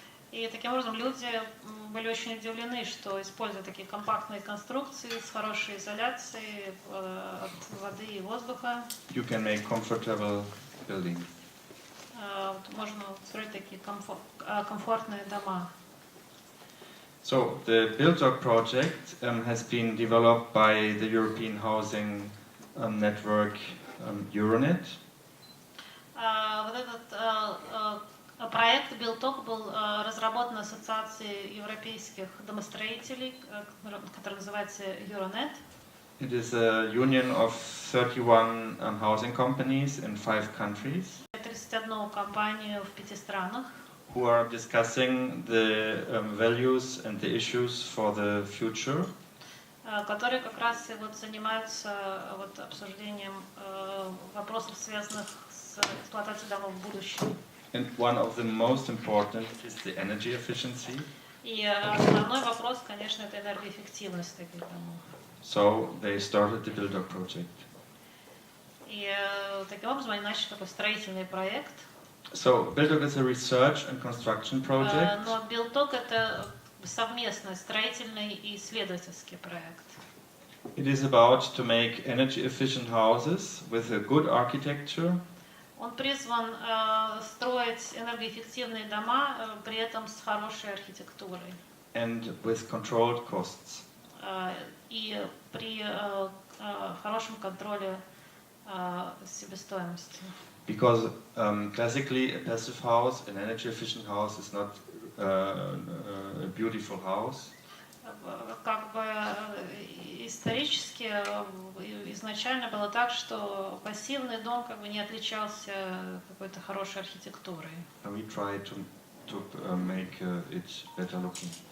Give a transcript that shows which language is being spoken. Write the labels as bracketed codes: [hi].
[ru] И таким образом люди были очень удивлены, что используя такие компактные конструкции с хорошей изоляцией от воды и воздуха, [en] you can make comfortable buildings. [ru] Можно строить такие комфортные дома. [en] So the BuildDoc project has been developed by the European Housing Network Euronet. [ru] Вот этот проект BuildDoc был разработан Ассоциацией европейских домостроителей, который называется Euronet. [en] It is a union of 31 housing companies in 5 countries. [ru] 31 компанию в 5 странах. [en] Who are discussing the values and the issues for the future. [ru] Которые как раз и вот занимаются вот обсуждением вопросов, связанных с эксплуатацией домов в будущем. [en] And one of the most important is the energy efficiency. [ru] И основной вопрос, конечно, это энергоэффективность таких домов. [en] So they started the BuildDoc project. [ru] И таким образом они начали такой строительный проект. [en] So BuildDoc is a research and construction project. [ru] Но BuildDoc это совместный строительный и исследовательский проект. [en] It is about to make energy efficient houses with a good architecture. [ru] Он призван строить энергоэффективные дома, при этом с хорошей архитектурой. [en] And with controlled costs. [ru] И при хорошем контроле себестоимости. [en] Because classically a passive house, an energy efficient house, is not a beautiful house. [ru] Как бы исторически изначально было так, что пассивный дом как бы не отличался какой-то хорошей архитектурой. [en] And we try to make it better looking.